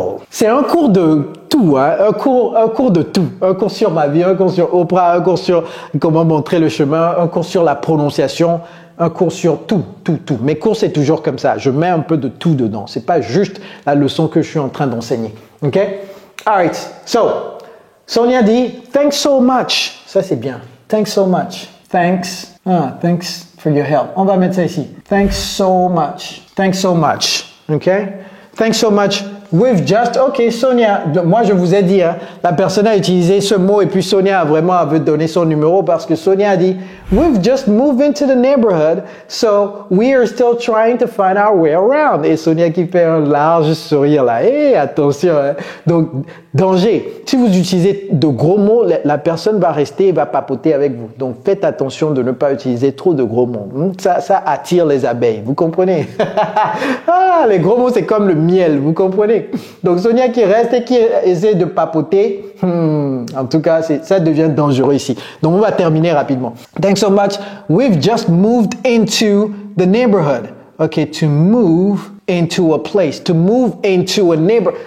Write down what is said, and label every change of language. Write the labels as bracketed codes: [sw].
[fr] C'est un cours de tout, hein? Un cours de tout. Un cours sur ma vie, un cours sur Oprah, un cours sur comment montrer le chemin, un cours sur la prononciation, un cours sur tout. Mes cours, c'est toujours comme ça. Je mets un peu de tout dedans. C'est pas juste la leçon que je suis en train d'enseigner. OK? Alright. [en] So, Sonia dit, thanks so much. [fr] Ça, c'est bien. [en] Thanks so much. Thanks for your help. [fr] On va mettre ça ici. [en] Thanks so much. OK? Thanks so much. We've just, [fr] OK, Sonia, moi je vous ai dit, hein, la personne a utilisé ce mot et puis Sonia a vraiment veut donner son numéro parce que Sonia a dit, [en] we've just moved into the neighborhood, so we are still trying to find our way around. [fr] Et Sonia qui fait un large sourire là, attention, hein. Donc, danger. Si vous utilisez de gros mots, la personne va rester et va papoter avec vous. Donc, faites attention de ne pas utiliser trop de gros mots. Ça attire les abeilles, vous comprenez? Les gros mots, c'est comme le miel, vous comprenez? Donc, Sonia qui reste et qui essaie de papoter, en tout cas, ça devient dangereux ici. Donc, on va terminer rapidement. [en] Thanks so much. We've just moved into the neighborhood. Okay, to move into a place, to move into a neighbor.